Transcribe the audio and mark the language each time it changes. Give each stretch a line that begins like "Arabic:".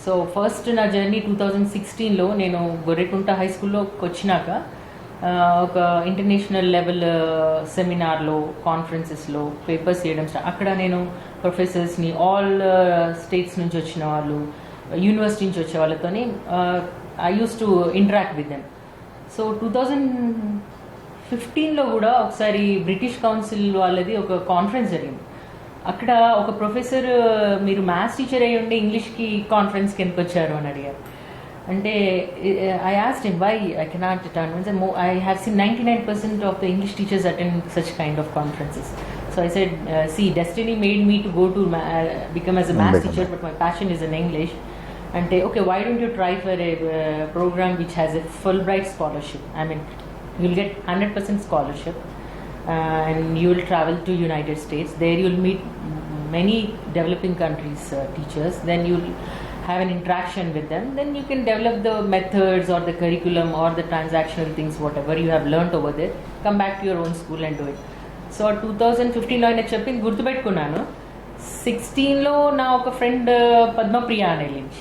Telugu: So first నా journey 2016లో నేను Gorrekunta high స్కూల్లోకి వచ్చినాక ఒక ఇంటర్నేషనల్ లెవెల్ సెమినార్లో, కాన్ఫరెన్సెస్లో పేపర్స్ చేయడం అక్కడ నేను ప్రొఫెసర్స్ని, ఆల్ స్టేట్స్ నుంచి వచ్చిన వాళ్ళు, యూనివర్సిటీ నుంచి వచ్చే వాళ్ళతోని
English: I use to interact with them.
Telugu: So 2015లో కూడా ఒకసారి బ్రిటిష్ కౌన్సిల్ వాళ్ళది ఒక కాన్ఫరెన్స్ జరిగింది. అక్కడ ఒక ప్రొఫెసర్ మీరు మ్యాథ్స్ టీచర్ అయ్యి ఉండి ఇంగ్లీష్కి కాన్ఫరెన్స్కి ఎందుకు వచ్చారు అని అడిగారు.
English: అంటే I asked him why I cannot attend. I have seen 99% of the English teachers attend such kind of conferences. So I said, see, destiny made me to go to become as a math teacher, but my passion is in English. And okay, why don't you try for a program which has a Fulbright scholarship? I mean, you'll get 100% scholarship, and you will travel to United States. There you'll meet many developing countries teachers. Then you'll have an interaction with them. Then you can develop the methods or the curriculum or the transactional things, whatever you have learnt over there. Come back to your own school and do it.
Telugu: So 2015లో ఆయన చెప్పింది గుర్తుపెట్టుకున్నాను. 16లో నా ఒక friend Padmapriya అని వెళ్ళింది.